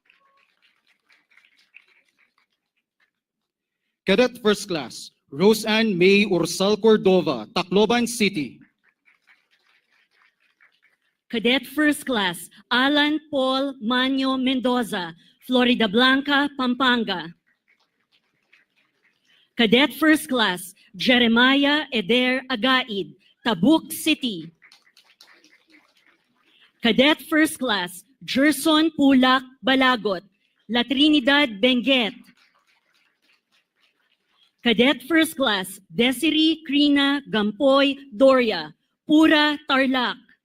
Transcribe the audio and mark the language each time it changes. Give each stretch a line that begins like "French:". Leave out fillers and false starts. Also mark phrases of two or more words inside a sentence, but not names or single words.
English: Cadet First Class Roseanne May Ursal Cordova, Tacloban City. Cadet First Class Alan Paul Manyo Mendoza, Florida Blanca, Pampanga. Cadet First Class Jeremiah Eder Agaid, Tabuk City. Cadet First Class Gerson Pulak Balagot, La Trinidad, Benguet. Cadet First Class Desiree Crina Gampoy Doria, Pura, Tarlac.